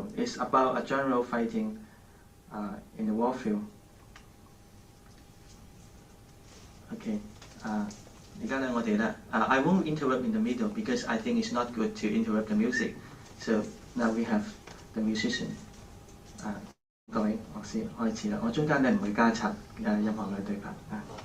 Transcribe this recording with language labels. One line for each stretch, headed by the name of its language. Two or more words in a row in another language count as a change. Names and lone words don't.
English: It's about a general fighting in the warfield. Okay, I won't interrupt in the middle because I think it's not good to interrupt the music. So now we have the musician.
Cantonese: 各位樂師開始啦，我中間咧唔會加插音樂嘅對白啊。